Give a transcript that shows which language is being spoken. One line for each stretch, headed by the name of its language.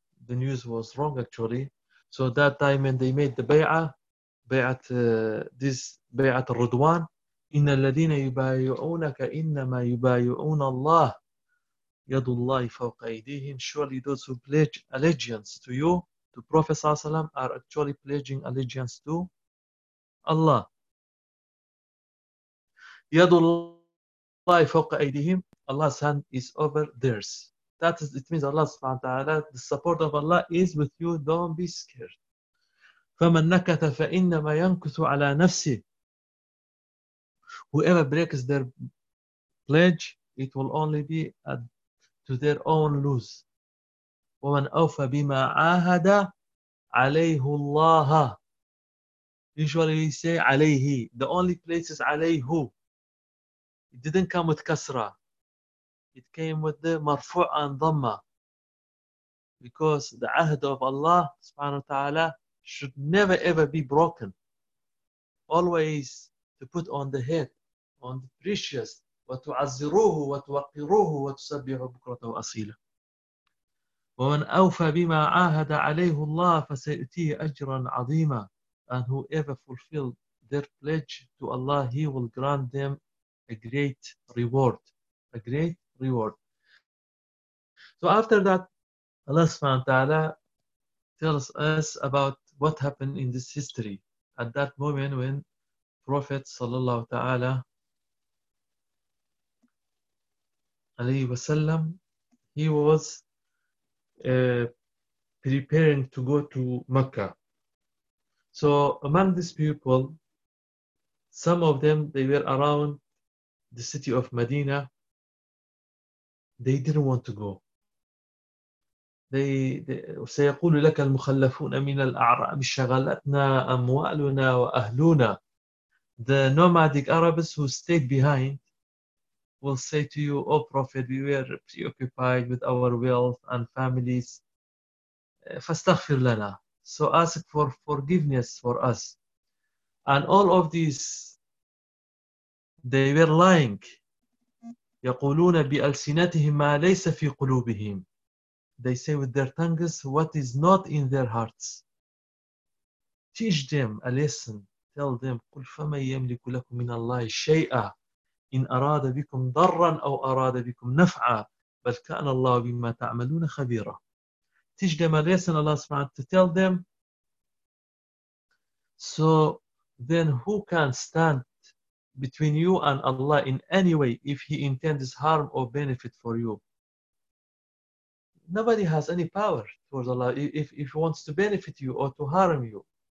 English: The news was wrong, actually. So that time when they made the Bay'ah, this Bay'at al-Ridwan,
Arabic: إن الذين يبايعونك إنما يبايعون الله يد الله فوق أيديهم.
English: Surely those who pledge allegiance to you, to Prophet صلى الله عليه وسلم, are actually pledging allegiance to Allah.
Arabic: يد الله فوق أيديهم.
English: Allah's hand is over theirs. That is, it means Allah سبحانه وتعالى, the support of Allah is with you. Don't be scared.
Arabic: فمن نكت فإنما ينكث على نفسه.
English: Whoever breaks their pledge, it will only be to their own lose.
Arabic: ومن أوفى بما عاهد عليه الله.
English: Usually we say عليه. The only place is عليه. It didn't come with كسرة. It came with the مرفوع and ضمة. Because the عهد of Allah سبحانه وتعالى should never ever be broken. Always to put on the head, on the precious,
Arabic: وتعزروه وتوقروه وتسبحوا بكرته أصيلا. ومن أوفى بما عاهد عليه الله فسيأتيه أجرا عظيما.
English: And whoever fulfilled their pledge to Allah, He will grant them a great reward. A great reward. So after that, Allah subhanahu wa ta'ala tells us about what happened in this history at that moment when Prophet sallallahu ta'ala alayhi wasallam, he was preparing to go to Mecca. So among these people, some of them, they were around the city of Medina. They didn't want to go.
Arabic: سيقول لك المخلفون من الأعراب شغلتنا أموالنا وأهلنا.
English: The nomadic Arabs who stayed behind will say to you, "Oh Prophet, we were preoccupied with our wealth and families.
Arabic: فاستغفر لنا."
English: So ask for forgiveness for us. And all of these, they were lying.
Arabic: يقولون بألسنتهم ما ليس في قلوبهم.
English: They say with their tongues what is not in their hearts. Teach them a lesson. Tell them,
Arabic: قُلْ فَمَنْ يَمْلِكُ لَكُمْ مِنَ اللَّهِ شَيْئًا إِنْ أَرَادَ بِكُمْ ضَرًّا أَوْ أَرَادَ بِكُمْ نَفْعًا بَلْ كَأَنَ اللَّهُ بِمَّا تَعْمَلُونَ خَبِيرًا.
English: Teach them a lesson, Allah subhanahu wa ta'ala, to tell them. So then who can stand between you and Allah in any way if He intends harm or benefit for you? Nobody has any power towards Allah if He wants to benefit you or to harm you.